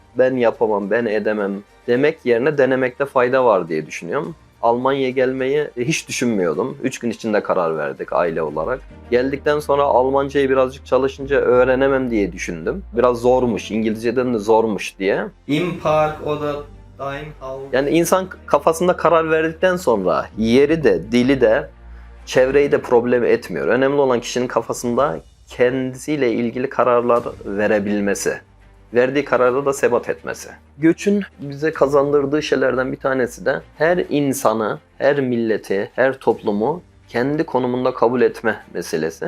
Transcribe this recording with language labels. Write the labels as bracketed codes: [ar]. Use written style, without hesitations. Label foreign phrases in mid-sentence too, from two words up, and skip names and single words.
[tr] Ben yapamam, ben edemem demek yerine denemekte fayda var diye düşünüyorum. Almanya'ya gelmeyi hiç düşünmüyordum. 3 gün içinde karar verdik aile olarak. Geldikten sonra Almancayı birazcık çalışınca öğrenemem diye düşündüm. Biraz zormuş, İngilizceden de zormuş diye. [de] Im Park oder dein Haus. [tr] Yani insan kafasında karar verdikten sonra yeri de, dili de, çevreyi de problem etmiyor. Önemli olan kişinin kafasında kendisiyle ilgili kararlar verebilmesi. Verdiği kararda da sebat etmesi. Göçün bize kazandırdığı şeylerden bir tanesi de her insanı, her milleti, her toplumu kendi konumunda kabul etme meselesi.